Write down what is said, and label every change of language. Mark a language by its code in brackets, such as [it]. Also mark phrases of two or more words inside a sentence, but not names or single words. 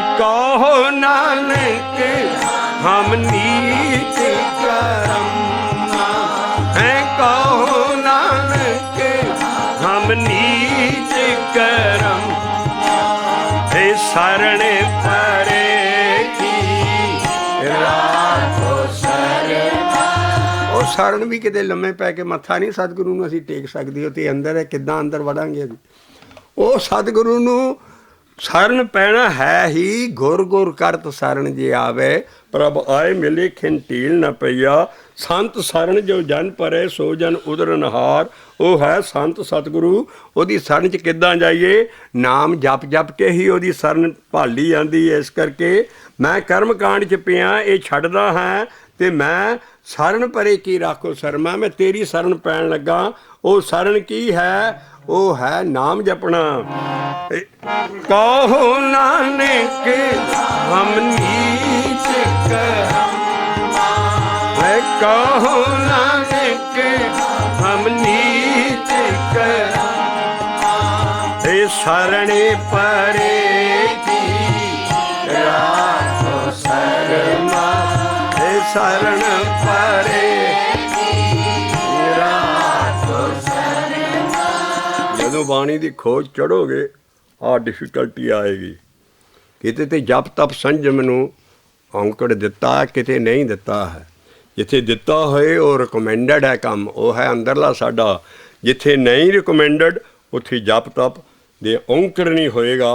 [pa] ਕਹੋ ਨਾਨਕ ਹਮ ਨੀਚ ਕਰਮ ਹੈ, ਕਹੋ ਨਾਨਕ ਹਮ ਨੀਚ ਕਰਮ ਹੈ। ਸਰਣ ਪਰੇ ਉਹ ਸਰਣ ਵੀ ਕਿਤੇ ਲੰਮੇ ਪੈ ਕੇ ਮੱਥਾ ਨਹੀਂ ਸਤਿਗੁਰੂ ਨੂੰ ਅਸੀਂ ਟੇਕ ਸਕਦੇ ਹੋ। ਤੇ ਅੰਦਰ ਹੈ, ਕਿੱਦਾਂ ਅੰਦਰ ਵੜਾਂਗੇ? ਉਹ ਸਤਿਗੁਰੂ ਨੂੰ [hi] शरण पैना है ही गुर गुर करत शरण जे आवे, प्रभ आए मिले खिन ढील न पईया। संत शरण जो जन परे सो जन उदरनहार, [pa] ਉਹ ਹੈ ਸੰਤ ਸਤਿਗੁਰੂ। ਉਹਦੀ ਸ਼ਰਨ 'ਚ ਕਿੱਦਾਂ ਜਾਈਏ? ਨਾਮ ਜਪ ਜਪ ਕੇ ਹੀ ਉਹਦੀ ਸ਼ਰਨ ਭਾਲੀ ਜਾਂਦੀ ਹੈ। ਇਸ ਕਰਕੇ ਮੈਂ ਕਰਮ ਕਾਂਡ 'ਚ ਪਿਆ, ਇਹ ਛੱਡਦਾ ਹਾਂ ਅਤੇ ਮੈਂ ਸ਼ਰਨ ਪਰੇ ਕੀ ਰਾਖੋ ਸ਼ਰਮਾ, ਮੈਂ ਤੇਰੀ ਸ਼ਰਨ ਪੈਣ ਲੱਗਾ। ਉਹ ਸ਼ਰਨ ਕੀ ਹੈ? ਉਹ ਹੈ ਨਾਮ ਜਪਣਾ। ਕਹੋ ਨਾਨਕ ਹਮ ਨੀਚ ਕਹੋ ਨਾਨਕ ਹਮ ਨੀਚ [hi] शरणे परे की राखो शर्मा, शरण परे राखो शर्मा। [pa] ਜਦੋਂ ਬਾਣੀ ਦੀ ਖੋਜ ਚੜੋਗੇ ਆਹ ਡਿਫੀਕਲਟੀ ਆਏਗੀ। ਕਿਤੇ ਤੇ ਜਪ ਤਪ ਸੰਜਮ ਨੂੰ ਔਂਕੜ ਦਿੱਤਾ, ਕਿਤੇ ਨਹੀਂ ਦਿੱਤਾ ਹੈ। ਜਿੱਥੇ ਦਿੱਤਾ ਹੋਏ ਉਹ ਰਿਕਮੈਂਡਡ ਹੈ ਕੰਮ, ਉਹ ਹੈ ਅੰਦਰਲਾ ਸਾਡਾ। ਜਿੱਥੇ ਨਹੀਂ ਰਿਕਮੈਂਡਡ ਉੱਥੇ ਜਪ ਤਪ ਦੇ ਔਂਕੜ ਨਹੀਂ ਹੋਏਗਾ।